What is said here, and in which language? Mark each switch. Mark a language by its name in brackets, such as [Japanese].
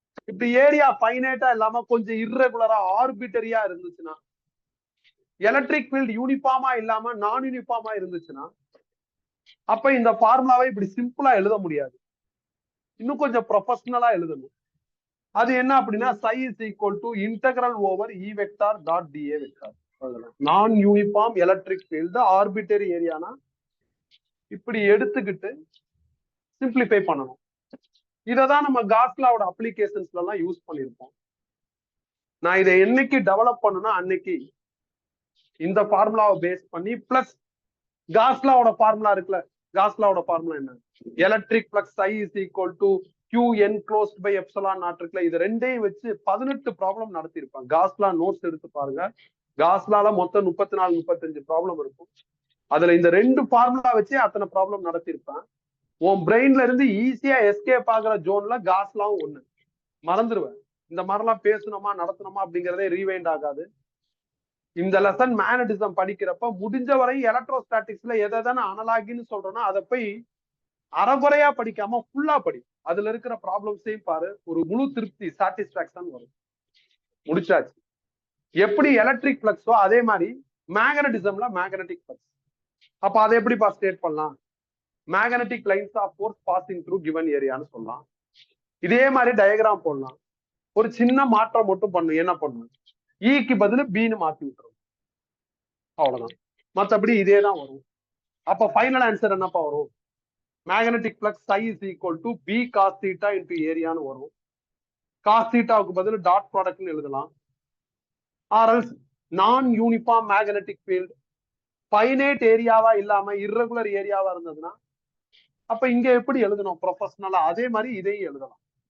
[Tamil] இப்படி ஏரியா ஃபைனைட்டா இல்லாம கொஞ்சம் இர்ரெகுலரா ஆர்பிட்டரியா இருந்துச்சுன்னா, எலக்ட்ரிக் ஃபீல்டு யூனிஃபார்மா இல்லாம நான் யூனிஃபார்மா இருந்துச்சுன்னா, அப்ப இந்த ஃபார்முலாவை இப்படி சிம்பிளா எழுத முடியாது. இன்னும் கொஞ்சம் ப்ரொஃபஷனலா எழுதணும். அது என்ன அப்படின்னா [English] psi is equal to integral over E vector dot dA vector. [Tamil] நான் யூனிஃபார்ம் எலக்ட்ரிக் ஃபீல்டு ஆர்பிட்டரி ஏரியானா இப்படி எடுத்துக்கிட்டு சிம்பிளிஃபை பண்ணணும். இததான் நம்ம காஸ் லாவோட அப்ளிகேஷன்ஸ்ல எல்லாம் யூஸ் பண்ணிருப்போம். நான் இதை என்னைக்கு டெவலப் பண்ணனா அன்னைக்கு இந்த ஃபார்முலாவை பேஸ் பண்ணி பிளஸ் காஸ் லாவோட ஃபார்முலா இருக்குல்ல. காஸ் லாவோட ஃபார்முலா என்ன? [English] electric flux psi is equal to Q enclosed by epsilon naught [Tamil] இருக்குல்ல. இது ரெண்டையும் வச்சு 18 ப்ராப்ளம் நடத்திருப்பாங்க. காஸ் லா நோட்ஸ் எடுத்து பாருங்க. காஸ் லால மொத்தம் 34 35 ப்ராப்ளம் இருக்கும். அதுல இந்த ரெண்டு ஃபார்முலா வச்சு அத்தனை ப்ராப்ளம் நடத்திருப்பேன். உன் பிரெயின்ல இருந்து ஈஸியா எஸ்கேப் ஆகுற ஜோன்ல காஸ் லாவும் ஒண்ணு. மறந்துடுவேன். இந்த மாதிரிலாம் பேசணுமா நடத்தணுமா அப்படிங்கிறதே ரீவைண்ட் ஆகாது. இந்த லெசன் மேக்னடிசம் படிக்கிறப்ப முடிஞ்ச வரை எலக்ட்ரோஸ்டாட்டிக்ஸ்ல எதை தானே அனலாகின்னு சொல்றோம்னா அதை போய் அறகுறையா படிக்காம ஃபுல்லா படி. அதுல இருக்கிற ப்ராப்ளம்ஸையும் பாரு, ஒரு முழு திருப்தி சாட்டிஸ்பாக்சன் வரும். முடிச்சாச்சு. எப்படி எலக்ட்ரிக் பிளக்ஸோ அதே மாதிரி மேக்னடிசம்ல மேக்னெட்டிக் பிளக்ஸ். அப்ப அதை எப்படி ஸ்டேட் பண்ணலாம்? [English] magnetic lines of force passing through given ஏரியான்னு [Tamil] சொல்லலாம். இதே மாதிரி டயக்ராம் போடலாம். ஒரு சின்ன மாற்றம் மட்டும் பண்ணும். என்ன பண்ணும்? ஈக்கு பதில் பின்னு மாத்தி விட்டுரும். அவ்வளவுதான். மற்றபடி இதே தான் வரும். அப்ப ஃபைனல் ஆன்சர் என்னப்பா வரும்? [English] magnetic flux psi is equal to B cos theta into [Tamil] ஏரியான்னு வரும். காஸ் தீட்டாவுக்கு பதில் டாட் ப்ராடக்ட்னு எழுதலாம். ஆர்எல்ஸ் நான் யூனிஃபார்ம் மேக்னெட்டிக் ஃபீல்ட் ஃபைனைட் ஏரியாவா இல்லாம இர்ரெகுலர் ஏரியாவா இருந்ததுன்னா அப்ப இங்க எப்படி எழுதணும் ப்ரொஃபஷனலா, அதே மாதிரி இதையும் எழுதலாம்.